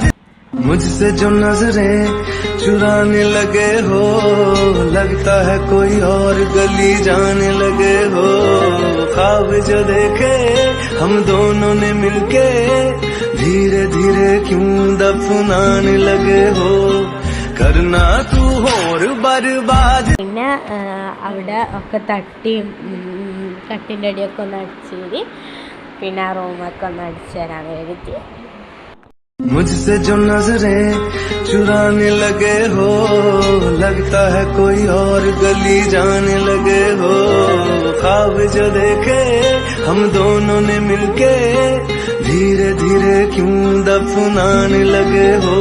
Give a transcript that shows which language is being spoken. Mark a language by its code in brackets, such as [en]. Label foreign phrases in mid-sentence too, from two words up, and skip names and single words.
[hi] मुझसे जो नजरें चुराने लगे हो, लगता है कोई और गली जाने लगे हो। ख्वाब जो देखे हम दोनों ने मिलके, धीरे धीरे क्यों दफनाने लगे हो। करना तू और बर्बाद। [ml] പിന്നെ അവിടെ ഒക്കെ തട്ടി കട്ടിൻ്റെ അടിയൊക്കെ ഒന്ന് അടിച്ചേരി പിന്നെ ആ റൂമൊക്കെ ഒന്ന് അടിച്ചു തരാൻ വേണ്ടിയിട്ട്. [hi] मुझसे जो नजरें चुराने लगे हो, लगता है कोई और गली जाने लगे हो। ख्वाब जो देखे हम दोनों ने मिलके, धीरे धीरे क्यों दफनाने लगे हो।